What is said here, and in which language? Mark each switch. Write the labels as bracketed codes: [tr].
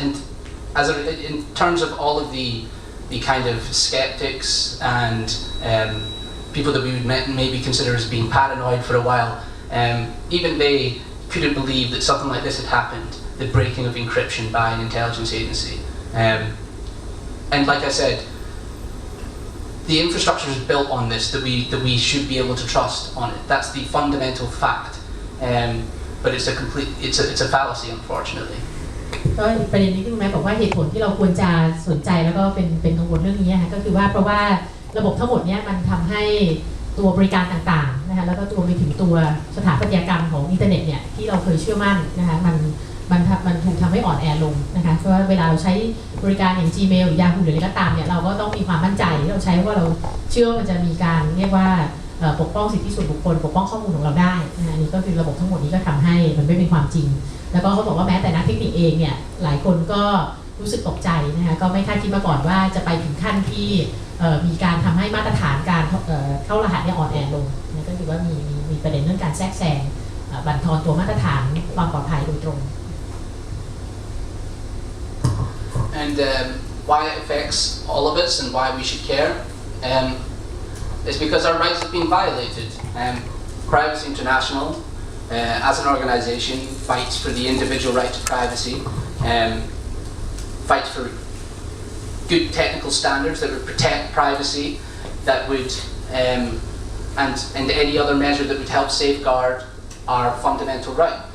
[en] And in terms of all of the kind of skeptics and people that we would maybe consider as being paranoid for a while, even they couldn't believe that something like this had happened, the breaking of encryption by an intelligence agency. And like I said, the infrastructure is built on this, that we should be able to trust on it. That's the fundamental fact. But it's a fallacy, unfortunately. [th] ก็อีกประเด็นนี้ที่คุณแม่บอกว่าเหตุผลที่เราควรจะสนใจแล้วก็เป็นกังวลเรื่องนี้นะคะก็คือว่าเพราะว่าระบบทั้งหมดเนี้ยมันทำให้ตัวบริการต่างๆนะคะแล้วก็รวมไปถึงตัวสถาปัตยกรรมของอินเทอร์เน็ตเนี่ยที่เราเคยเชื่อมั่นนะคะมัน ถูกทำให้อ่อนแอลงนะคะเพราะว่าเวลาเราใช้บริการอย่าง Gmail หรือ Yahoo หรืออะไรก็ตามเนี่ยเราก็ต้องมีความมั่นใจที่เราใช้ว่าเราเชื่อว่ามันจะมีการเรียกว่าปกป้องสิทธิส่วนบุคคลปกป้องข้อมูลของเราได้นะนี่ก็คือระบบทั้งหมดนี้ก็ทำให้มันไม่เป็นความจริงแล้วก็เขาบอกว่าแม้แต่นักเทคนิคเองเนี่ยหลายคนก็รู้สึกตกใจนะคะก็ไม่คาดคิดมาก่อนว่าจะไปถึงขั้นที่มีการทำให้มาตรฐานการเข้ารหัสเนี่ยอ่อนแอลงนะก็คือว่ามีประเด็นเรื่องการแทรกแซงบั่นทอนตัวมาตรฐานความปลอดภัยโดยตรง [en] And why it affects all of us and why we should care is because our rights have been violated. Privacy International, as an organisation, fights for the individual right to privacy, fights for good technical standards that would protect privacy, that would, and any other measure that would help safeguard our fundamental right.